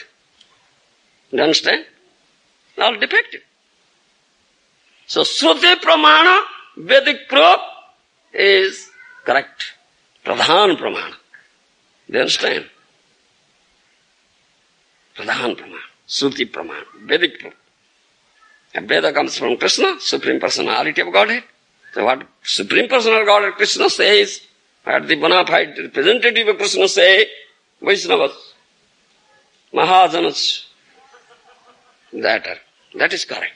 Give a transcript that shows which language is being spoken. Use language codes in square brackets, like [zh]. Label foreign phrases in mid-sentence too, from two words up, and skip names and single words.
[en] You understand? All defective. [sa] So, śruti pramāna, [en] Vedic proof is correct. [sa] Pradhan pramāna. [en] You understand? [sa] Pradhan pramāna, śruti pramāna, [en] Vedic proof. And Veda comes from Kṛṣṇa, Supreme Personality of Godhead. So what Supreme Personal Godhead Kṛṣṇa says, what the bonafide representative of Kṛṣṇa say, [sa] Vaishnavas, mahājanas, [en] that is correct.